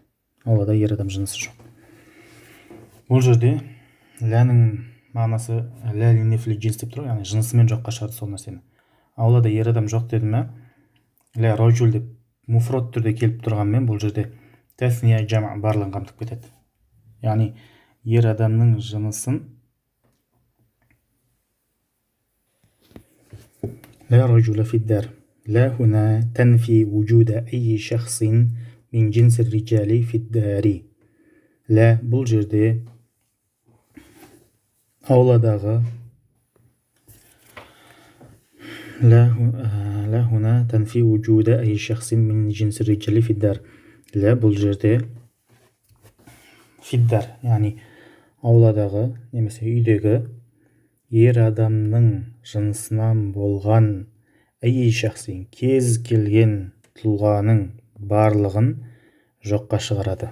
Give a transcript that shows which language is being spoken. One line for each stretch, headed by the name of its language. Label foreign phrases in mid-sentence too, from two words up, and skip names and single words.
Kazakh: Аулада ер адам жынысы жоқ. Бұл жерде ләнің мағынасы
Arabic: لا لنفي الجنس
Kazakh: деп тұр, яғни жынысымен жоққа шығарды сол нәрсені. Аулада ер адам жоқ деді ме,
Arabic: لا رجل
Kazakh: деп муфрод түрде келіп тұрғанмен бұл жерде
Arabic: تثنية جمع
Kazakh: барлығын қамтып кетеді. Яғни ер адамның жынысын
Arabic: لا رجل في الدار. لا هنا تنفي وجود أي شخص من جنس الرجال في الدار. لا
Kazakh: бұл жерде ауладағы
Arabic: لا هنا تنفي وجود أي شخص من جنس الرجال في الدار.
Kazakh: لا бұл жерде фиддар, яғни ауладағы немесе үйдегі ер адамның жынысынан болған
Arabic: أي شخص
Kazakh: кез келген тұлғаның барлығын жоққа шығарады.